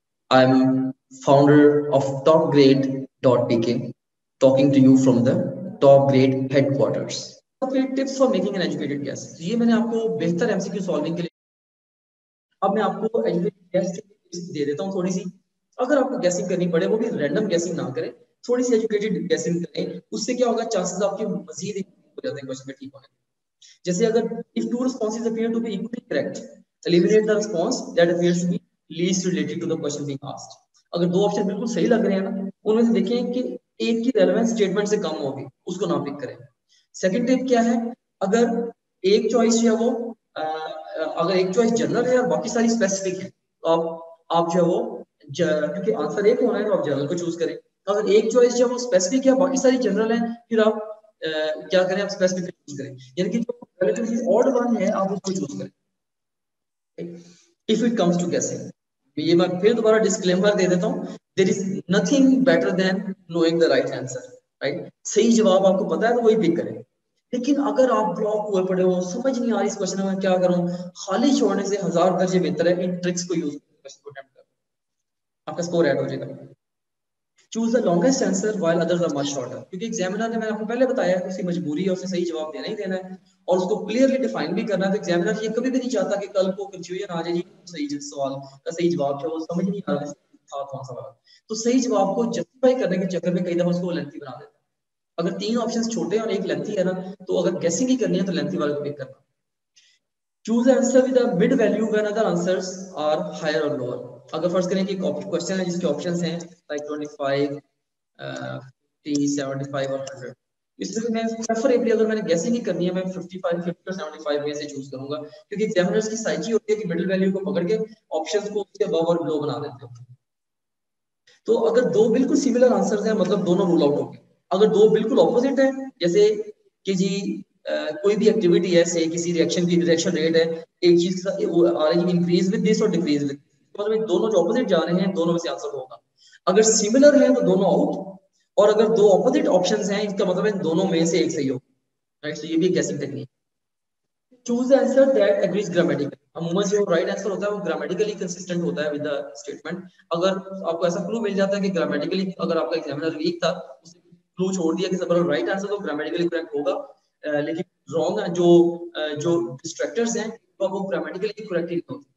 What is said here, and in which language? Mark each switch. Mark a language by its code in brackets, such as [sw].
[en] I'm founder of topgrade.pk, talking to you from the Top Grade headquarters. Tips for making an educated guess. [ur] یہ میں نے آپ کو بہتر MCQ solving کے لیے اب میں آپ کو educated guess دے دیتا ہوں تھوڑی سی. اگر آپ کو گیسنگ کرنی پڑے وہ بھی رینڈم گیسنگ نہ کریں, تھوڑی سی ایجوکیٹڈ گیسنگ کریں. اس سے کیا ہوگا, چانسز آپ کے مزید ہو جاتے ہیں کوسچن میں ٹھیک ہونے. جیسے اگر [en] if two responses appear to be equally correct, eliminate the response that appears to be least related to the question being asked. [ur] اگر دو آپشن بالکل صحیح لگ رہے ہیں نا, ان میں سے دیکھیں کہ ایک کی ریلیونس اسٹیٹمنٹ سے کم ہوگی, اس کو نہ پک کریں. سیکنڈ ٹپ کیا ہے, اگر ایک چوائس جو ہے وہ اگر ایک چوائس جنرل ہے اور باقی ساری اسپیسیفک ہے تو آپ جو ہے وہ کیونکہ آنسر ایک ہونا ہے تو آپ جنرل کو چوز کریں. اگر ایک چوائس جو ہے وہ اسپیسیفک ہے باقی ساری جنرل ہیں, پھر آپ کیا کریں, آپ اسپیسیفک کو چوز کریں, یعنی کہ جو ریلیٹیولی آڈ ون ہے آپ اس کو چوز کریں. [en] If it comes to guessing, [ur] یہ میں پھر دوبارہ ڈسکلیمر دے دیتا ہوں, [en] there is nothing better than knowing the right answer, right? [ur] صحیح جواب آپ کو پتا ہے تو وہی پک کریں. لیکن اگر آپ بلاک ہوئے پڑے ہو, سمجھ نہیں آ رہی اس کوشچن میں کیا کروں, خالی چھوڑنے سے ہزار درجے بہتر ہے ان ٹرکس کو یوز کریں, آپ کا سکور ایڈ ہو جائے گا. [en] Choose the longest answer while others are much shorter. [ur] کیونکہ ایگزامینر نے, میں نے آپ کو پہلے بتایا ہے, اس کی مجبوری ہے اسے صحیح جواب دینا ہی دینا ہے اور اس کو کلیئرلی ڈیفائن بھی کرنا ہے. تو ایگزامینر یہ کبھی بھی نہیں چاہتا کہ کل کو کنفیوژن آ جائے جی صحیح سوال کا صحیح جواب ہے وہ سمجھ نہیں آ رہا تھا کون سا والا. تو صحیح جواب کو جسٹیفائی کرنے کے چکر میں کئی دفعہ اس کو لینتھی بنا دیتا ہے. اگر تین آپشنز چھوٹے اور ایک لینتھی ہے نا, تو اگر گیسنگ ہی کرنی ہے تو لینتھی والے کو پک کرنا. [en] Choose the answer with a mid value when other answers are higher or lower. [ur] اگر فرض کریں کہ کوشچن ہے جس کے آپشنز ہیں لائک 25, 50, 75 اور 100, اس میں میں پریفریبلی اگر میں نے گیسنگ ہی کرنی ہے میں 55, 50 اور 75 میں سے چوز کروں گا, کیونکہ ایگزامینرز کی سائیکی ہوتی ہے کہ مڈل ویلیو کو پکڑ کے آپشنز کو اس کے ابو اور بلو بنا دیتے ہیں. تو اگر دو بالکل سملر آنسرز ہیں مطلب دونوں رول آؤٹ ہو گئے. اگر دو بالکل اپوزٹ ہیں, جیسے کہ جی کوئی بھی ایکٹیویٹی ہے, سے کسی ریئیکشن کی ریئیکشن ریٹ ہے, ایک چیز آ رہی ہے انکریز ود دس اور ڈیکریز ود, مطلب دونوں جو اپوزٹ جا رہے ہیں دونوں میں سے آنسر ہوگا. اگر سملر ہیں تو دونوں آؤٹ, اور اگر دو اپوزٹ آپشنز ہیں اس کا مطلب ہے دونوں میں سے ایک صحیح ہوگا, رائٹ. تو یہ بھی guessing technique. [en] Choose the answer that agrees grammatically. [ur] عموماً جو رائٹ آنسر ہوتا ہے وہ گرامیٹیکلی کنسسٹنٹ ہوتا ہے [en] With the statement. [ur] اگر آپ کو ایسا کلو مل جاتا ہے کہ گرامیٹیکلی اگر آپ کا ایگزامینر ویک تھا, اس نے کلو چھوڑ دیا کہ سب رائٹ آنسر تو گرامیٹیکلی کریکٹ ہوگا, لیکن رانگ جو ڈسٹریکٹرز ہیں وہ گرامیٹیکلی کریکٹ نہیں ہوتے.